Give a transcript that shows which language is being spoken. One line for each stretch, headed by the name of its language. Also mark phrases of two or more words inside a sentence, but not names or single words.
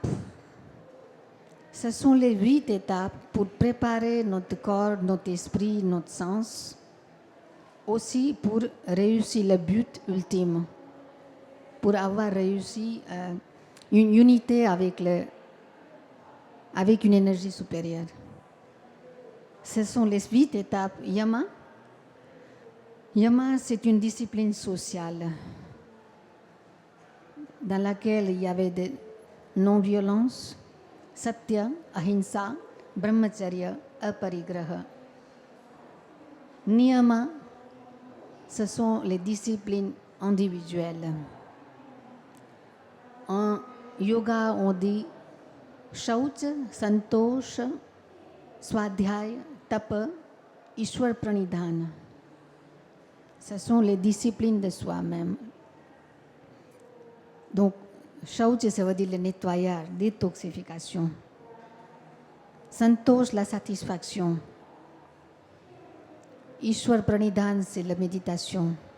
French: Ce sont les 8 étapes pour préparer notre corps, notre esprit, notre sens, aussi pour réussir le but ultime, pour avoir réussi une unité avec une énergie supérieure. Ce sont les 8 étapes. Yama, c'est une discipline sociale dans laquelle il y avait de non-violence,
Sanskrit: satya, ahimsa, brahmacharya, aparigraha.
French: Niyama, ce sont les disciplines individuelles. En yoga, on dit
Sanskrit: shaucha, santosha, swadhyaya, tapa, ishwar pranidhana.
French: Ce sont les disciplines de soi-même. Donc, shaucha, ça veut dire le nettoyage, détoxification. Santosh, la satisfaction.
Sanskrit: Ishwar pranidhana,
French: c'est la méditation.